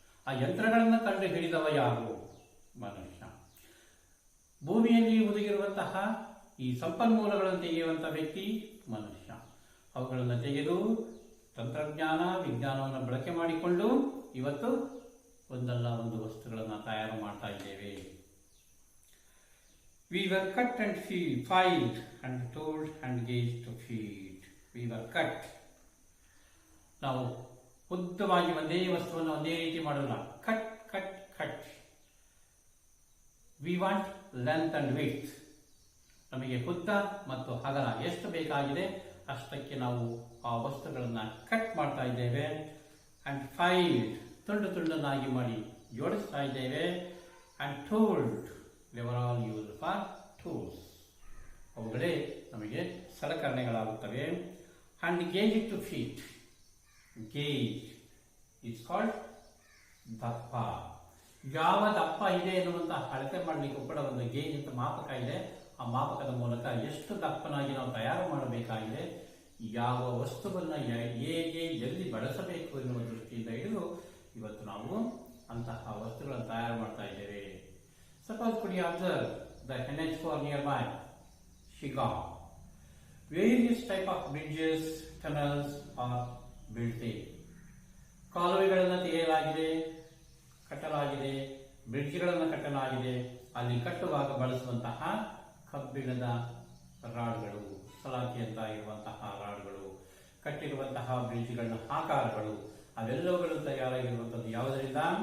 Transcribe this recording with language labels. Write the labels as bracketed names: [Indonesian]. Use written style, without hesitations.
[Kannada] ಆ ಯಂತ್ರಗಳನ್ನು ಕಂಡು ಹಿಡಿದವ ಯಾರು? ಮನುಷ್ಯ. ಭೂಮಿಯಲ್ಲಿ ಒದಗಿರುವಂತಹ ಈ ಸಂಪನ್ಮೂಲಗಳನ್ನು ತೆಗೆಯುವಂತಹ ವ್ಯಕ್ತಿ ಮನುಷ್ಯ. ಅವುಗಳನ್ನು ತೆಗೆದು ತಂತ್ರಜ್ಞಾನ ವಿಜ್ಞಾನವನ್ನು ಬಳಕೆ ಮಾಡಿಕೊಂಡು ಇವತ್ತು ಒಂದಲ್ಲ ಒಂದು ವಸ್ತುಗಳನ್ನು ತಯಾರು ಮಾಡ್ತಾ ಇದ್ದೇವೆ. [English] We were cut and filed and told and gauged to feed. We were cut. [Kannada] ನಾವು ಉದ್ದವಾಗಿ ಒಂದೇ ವಸ್ತುವನ್ನು ಒಂದೇ ರೀತಿ ಮಾಡೋಲ್ಲ. [English] Cut cut cut. We want length and width. [Kannada] ನಮಗೆ ಉದ್ದ ಮತ್ತು ಅಗಲ ಎಷ್ಟು ಬೇಕಾಗಿದೆ ಅಷ್ಟಕ್ಕೆ ನಾವು ಆ ವಸ್ತುಗಳನ್ನು ಕಟ್ ಮಾಡ್ತಾ ಇದ್ದೇವೆ. [English] and filed, [Kannada] ತುಂಡು ತುಂಡನ್ನಾಗಿ ಮಾಡಿ ಜೋಡಿಸ್ತಾ ಇದ್ದೇವೆ. [English] And told, they were all used for tools. [Kannada] ಅವುಗಳೇ ನಮಗೆ ಸಲಕರಣೆಗಳಾಗುತ್ತವೆ. [English] And gauge two feet. Gauge it's called ದಪ್ಪ. [Kannada] ಯಾವ ದಪ್ಪ ಇದೆ ಎನ್ನುವಂತಹ ಅಳತೆ ಮಾಡಲಿಕ್ಕೂ ಕೂಡ ಒಂದು ಗೇಜ್ ಅಂತ ಮಾಪಕ ಇದೆ. ಆ ಮಾಪಕದ ಮೂಲಕ ಎಷ್ಟು ದಪ್ಪನಾಗಿ ನಾವು ತಯಾರು ಮಾಡಬೇಕಾಗಿದೆ, ಯಾವ ವಸ್ತುವನ್ನು ಹೇಗೆ ಎಲ್ಲಿ ಬಳಸಬೇಕು ಎನ್ನುವ ದೃಷ್ಟಿಯಿಂದ ಹಿಡಿದು ಇವತ್ತು ನಾವು ಅಂತಹ ವಸ್ತುಗಳನ್ನು ತಯಾರು ಮಾಡ್ತಾ ಇದ್ದೇವೆ. [English] Suppose could you observe the NH4 nearby Chicago? Various type of bridges, tunnels are built there. [Kannada] ಕಾಲುವೆಗಳನ್ನು ತೆಗೆಯಲಾಗಿದೆ, ಕಟ್ಟಲಾಗಿದೆ, ಬ್ರಿಡ್ಜ್ಗಳನ್ನು ಕಟ್ಟಲಾಗಿದೆ. ಅಲ್ಲಿ ಕಟ್ಟುವಾಗ ಬಳಸುವಂತಹ ಕಬ್ಬಿಣದ ರಾಡ್ಗಳು, ಸಲಾಕಿ ಅಂತ ಇರುವಂತಹ ರಾಡ್ಗಳು, ಕಟ್ಟಿರುವಂತಹ ಬ್ರಿಡ್ಜ್ಗಳ ಆಕಾರಗಳು ಅವೆಲ್ಲವುಗಳು ತಯಾರಾಗಿರುವಂಥದ್ದು ಯಾವುದರಿಂದ?